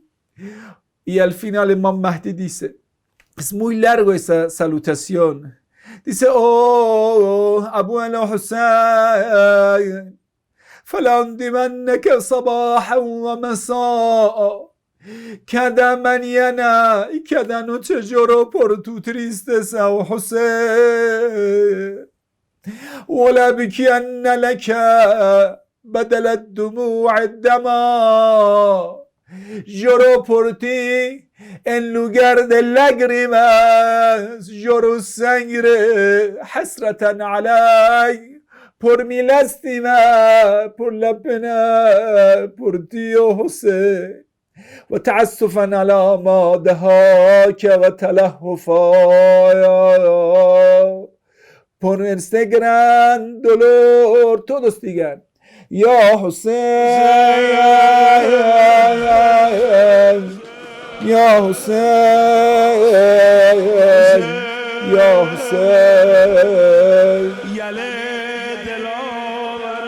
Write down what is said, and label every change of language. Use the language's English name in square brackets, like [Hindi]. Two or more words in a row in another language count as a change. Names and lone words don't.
[Spanish] Y al final Imam Mahdi dice, es muy largo esa salutación. Dice, oh, abuelo Husain, [Arabic] فلأندمنك صباحا ومساء. [Spanish] Cada mañana y cada noche lloro por tu tristeza, oh José. [Arabic] ولأبكين لك بدل الدموع الدماء. [Spanish] Lloro por ti en lugar de lágrimas. Lloro sangre [Arabic] حسرة علي. [Spanish] Por mi lástima, por la pena, por ti, oh José. [Arabic] وتعسفا على ما دهاك وتلهفا. [Spanish] Por este gran dolor, todos digan, [Arabic] يا حسين، يا حسين، يا حسين.